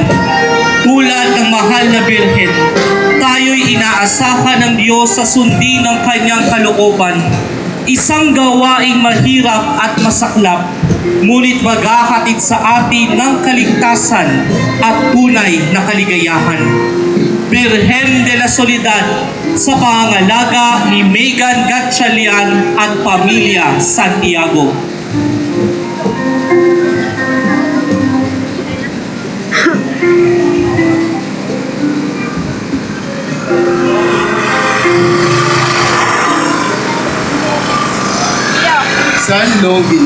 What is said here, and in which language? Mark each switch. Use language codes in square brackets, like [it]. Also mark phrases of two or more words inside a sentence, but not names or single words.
[tl] Tulad ng mahal na birhen, tayo'y inaasahan ng Diyos sa sundin ng kanyang kalooban. Isang gawaing mahirap at masaklap, ngunit maghahatid sa atin ng kaligtasan at tunay na kaligayahan. Birhen de la Soledad, sa pangangalaga ni Megan Gatchalian at Pamilya Santiago. San Longino.